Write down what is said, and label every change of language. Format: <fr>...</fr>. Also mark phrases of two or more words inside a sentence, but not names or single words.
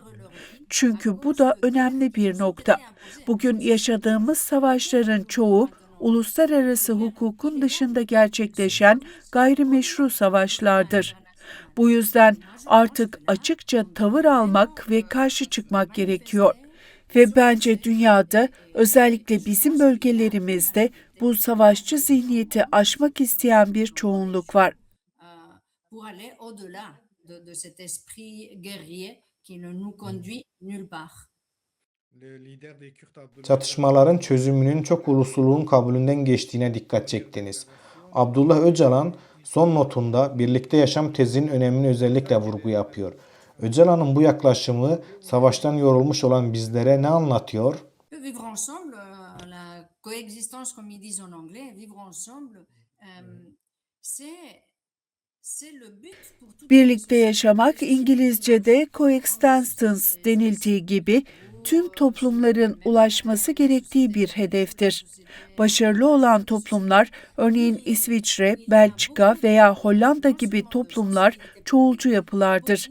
<tr>Çünkü bu da önemli bir nokta. Bugün yaşadığımız savaşların çoğu uluslararası hukukun dışında gerçekleşen gayrimeşru savaşlardır. Bu yüzden artık açıkça tavır almak ve karşı çıkmak gerekiyor. Ve bence dünyada, özellikle bizim bölgelerimizde bu savaşçı zihniyeti aşmak isteyen bir çoğunluk var.</tr> <fr>Pour aller au-delà de cet esprit guerrier qui ne nous conduit nulle part.</fr> <tr>Çatışmaların çözümünün çok ulusluluğun kabulünden geçtiğine dikkat çektiniz. Abdullah Öcalan son notunda birlikte yaşam tezinin önemini özellikle vurgu yapıyor. Öcalan'ın bu yaklaşımı savaştan yorulmuş olan bizlere ne anlatıyor?</tr> <fr>Vivre ensemble, la coexistence, comme ils disent en anglais, vivre ensemble, c'est le but pour toute</fr> <tr>Birlikte yaşamak, İngilizce'de coexistence denildiği gibi, tüm toplumların ulaşması gerektiği bir hedeftir. Başarılı olan toplumlar, örneğin İsviçre, Belçika veya Hollanda gibi toplumlar çoğulcu yapılardır.</tr>